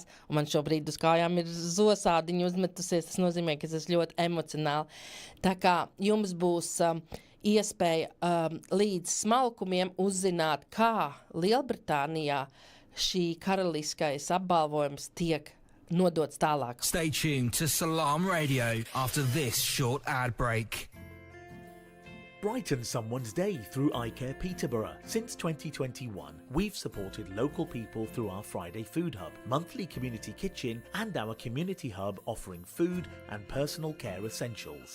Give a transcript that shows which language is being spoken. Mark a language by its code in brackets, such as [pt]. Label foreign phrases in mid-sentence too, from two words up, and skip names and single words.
[lv] Un man šobrīd uz kājām ir zosādiņa uzmetusies, tas nozīmē, ka es esmu ļoti emocionāli. Tā kā jums būs iespēja līdz smalkumiem uzzināt, kā Lielbritānijā šī karaliskais apbalvojums tiek nodots tālāk. [en] Stay tuned to Salam Radio after this short ad break. Brighten someone's day through iCare Peterborough. Since 2021, we've supported local people through our Friday Food Hub, monthly community kitchen and our community hub offering food and personal care essentials.